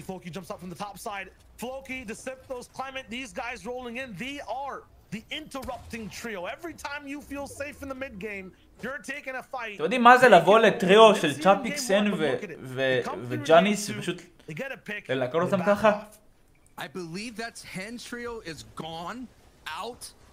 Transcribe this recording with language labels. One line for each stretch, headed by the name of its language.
English: Floki jumps up from the top side. Floki, Deceptos, Clement, these guys rolling in. They are the interrupting trio. Every time you feel safe in the mid game, you're taking a fight.
Hebrew: אתם יודעים מה זה לבוא לטריו של צ'אפיקסן וג'אניס ופשוט ללקול אותם ככה?
English: I believe that Hen trio is gone out.